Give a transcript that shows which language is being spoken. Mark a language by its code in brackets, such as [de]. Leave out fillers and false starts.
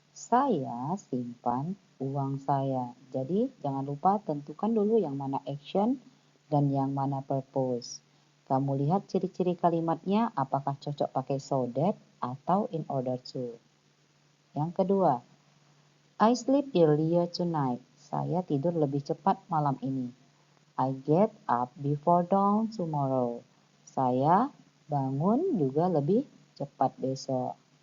[id] Saya simpan uang saya. Jadi jangan lupa tentukan dulu yang mana action dan yang mana purpose. Kamu lihat ciri-ciri kalimatnya apakah cocok pakai so that atau in order to. Yang kedua, [en] I sleep earlier tonight. [id] Saya tidur lebih cepat malam ini. [en] I get up before dawn tomorrow. [id] Saya bangun juga lebih cepat besok.